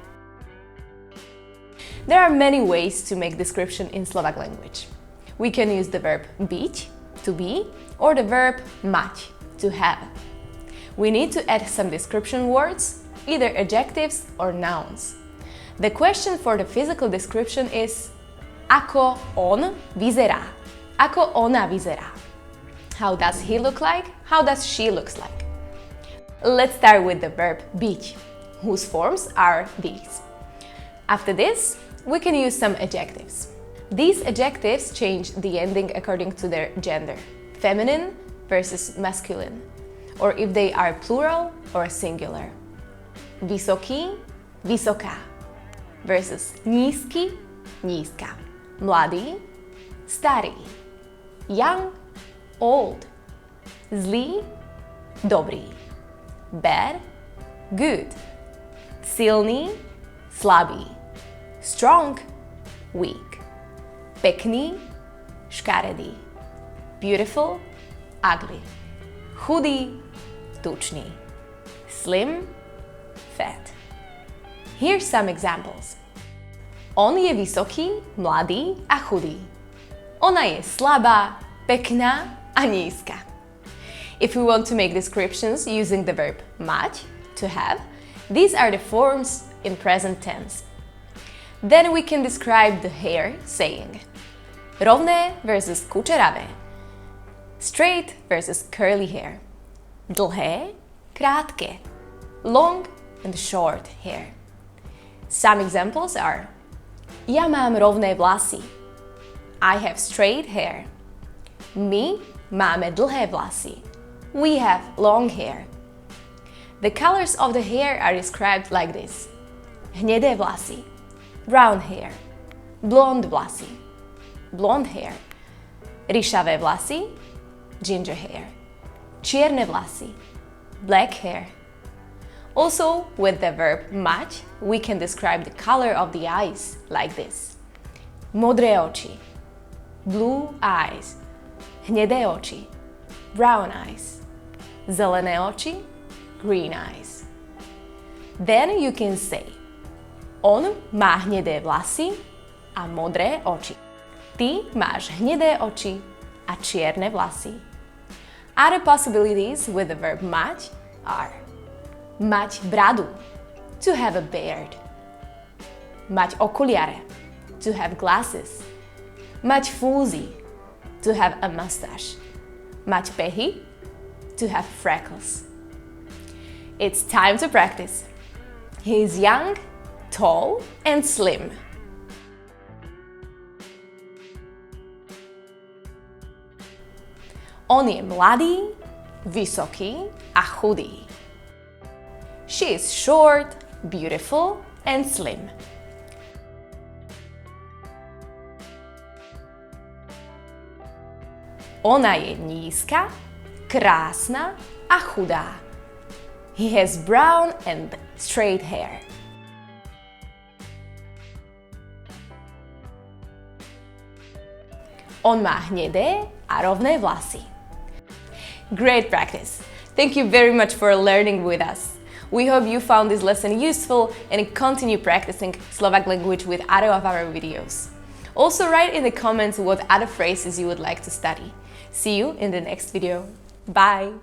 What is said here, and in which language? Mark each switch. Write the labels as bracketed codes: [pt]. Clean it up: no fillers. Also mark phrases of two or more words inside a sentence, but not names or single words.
[en] There are many ways to make description in Slovak language. We can use the verb byť, to be, or the verb mať, to have. We need to add some description words, either adjectives or nouns. The question for the physical description is [sk] ako on vyzerá, ako ona vyzerá. [en] How does he look like? How does she looks like? Let's start with the verb byť, whose forms are these. After this, we can use some adjectives. These adjectives change the ending according to their gender, feminine versus masculine, or if they are plural or singular. [sk] Vysoký, vysoká versus nízky, nízka. Mladý, starý. [en] Young, old. [sk] Zlý, dobrý. [en] Bad, good. [sk] Silný, slabý. [en] Strong, weak. [sk] Pekný, škaredý. [en] Beautiful, ugly. [sk] Chudý, tučný. [en] Slim, fat. Here's some examples. [sk] On je vysoký, mladý a chudý. Ona je slabá, pekná a nízka. [en] If we want to make descriptions using the verb mať, to have, these are the forms in present tense. Then we can describe the hair saying rovné versus kučeravé, straight versus curly hair, [sk] dlhé, krátke, [en] long and short hair. Some examples are [sk] ja mám rovné vlasy, [en] I have straight hair, [sk] my máme dlhé vlasy, [en] we have long hair. The colors of the hair are described like this: [sk] hnedé vlasy, [en] brown hair, [sk] blonde vlasy, [en] blonde hair, [sk] ryšavé vlasy, [en] ginger hair, [sk] čierne vlasy, [en] black hair. Also, with the verb mať, we can describe the color of the eyes like this: [sk] modré oči, [en] blue eyes, [sk] hnedé oči, [en] brown eyes, [sk] zelené oči, [en] green eyes. Then you can say [sk] on má hnedé vlasy a modré oči. Ty máš hnedé oči a čierne vlasy. [en] Other possibilities with the verb mať are [sk] mať bradu, [en] to have a beard, [sk] mať okuliare, [en] to have glasses, [sk] mať fúzy, [en] to have a mustache, [sk] mať pehy, [en] to have freckles. It's time to practice. He is young, tall and slim. [sk] On je mladý, vysoký a chudý. [en] She is short, beautiful and slim. [sk] Ona je nízka, krásna a chudá. [en] He has brown and straight hair. [sk] On má hnedé a rovné vlasy. [en] Great practice! Thank you very much for learning with us. We hope you found this lesson useful and continue practicing Slovak language with other of our videos. Also, write in the comments what other phrases you would like to study. See you in the next video.